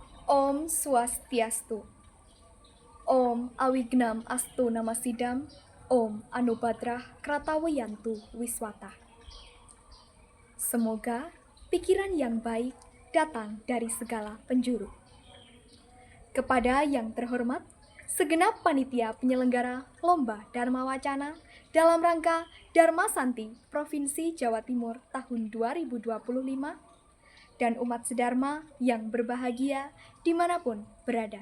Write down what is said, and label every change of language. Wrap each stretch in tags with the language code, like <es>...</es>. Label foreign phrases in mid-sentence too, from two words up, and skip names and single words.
<sa>Om Swastiastu. Om Awignam Astu Namasidam. Om Anubadrah Kratawayantu Wiswata.</sa> <id>Semoga pikiran yang baik datang dari segala penjuru. Kepada yang terhormat, segenap panitia penyelenggara Lomba Dharma Wacana dalam rangka Dharma Santi Provinsi Jawa Timur tahun 2025 dan umat sedharma yang berbahagia dimanapun berada.</id>